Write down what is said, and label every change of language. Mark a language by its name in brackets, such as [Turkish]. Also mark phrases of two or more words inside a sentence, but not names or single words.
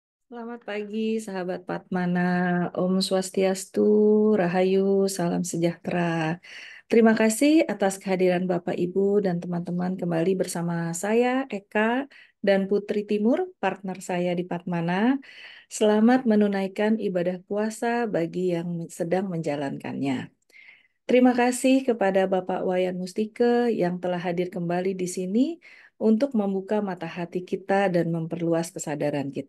[Indonesian] Selamat pagi, sahabat Patmana. Om Swastiastu, Rahayu, salam sejahtera. Terima kasih atas kehadiran Bapak, Ibu, dan teman-teman kembali bersama saya, Eka, dan Putri Timur, partner saya di Patmana. Selamat menunaikan ibadah puasa bagi yang sedang menjalankannya. Terima kasih kepada Bapak Wayan Mustike yang telah hadir kembali di sini untuk membuka mata hati kita dan memperluas kesadaran kita.